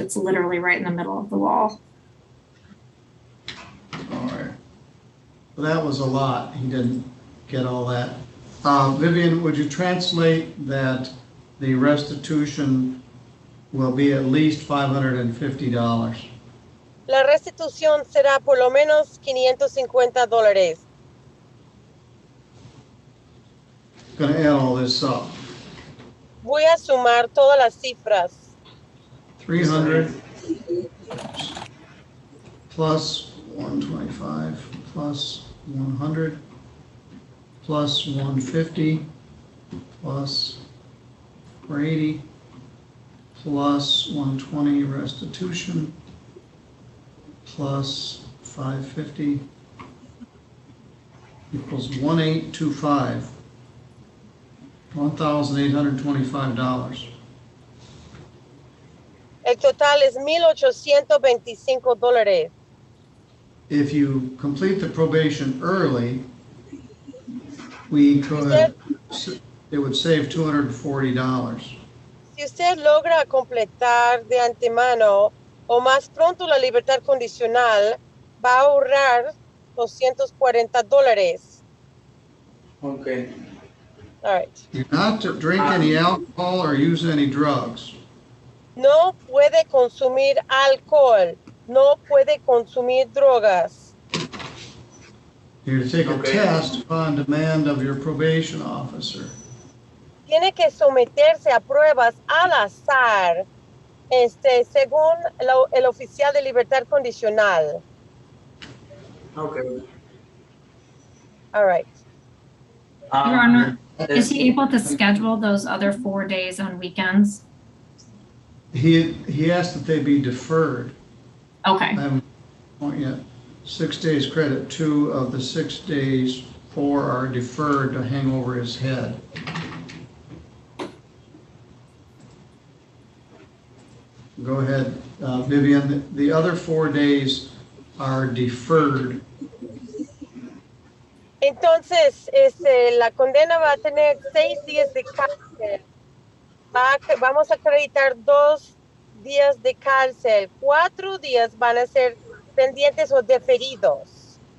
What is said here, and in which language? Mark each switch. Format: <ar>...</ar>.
<en>It's literally right in the middle of the wall. All right. Well, that was a lot. He didn't get all that. Vivian, would you translate that the restitution will be at least $550?</en> <es>La restitución será por lo menos $550.</es> <en>Going to add all this up.</en> <es>Voy a sumar todas las cifras.</es> <en>300 plus 125 plus 100 plus 150 plus 480 plus 120 restitution plus 550 equals 1825, $1,825.</en> <es>El total es $1,825.</es> <en>If you complete the probation early, we could, it would save $240.</en> <es>Si usted logra completar de antemano o más pronto la libertad condicional, va a ahorrar $240.</es> <en>Okay. All right. You're not to drink any alcohol or use any drugs.</en> <es>No puede consumir alcohol. No puede consumir drogas.</es> <en>You're to take a test upon demand of your probation officer.</en> <es>Tiene que someterse a pruebas al azar, según el oficial de libertad condicional.</es> <en>Okay. All right. Your Honor, is he able to schedule those other 4 days on weekends? He asked that they be deferred. Okay. I haven't point yet. 6 days credit, 2 of the 6 days, 4 are deferred to hang over his head. Go ahead, Vivian. The other 4 days are deferred.</en> <es>Entonces, la condena va a tener 6 días de cárcel. Vamos a acreditar 2 días de cárcel. 4 días van a ser pendientes o deferidos.</es>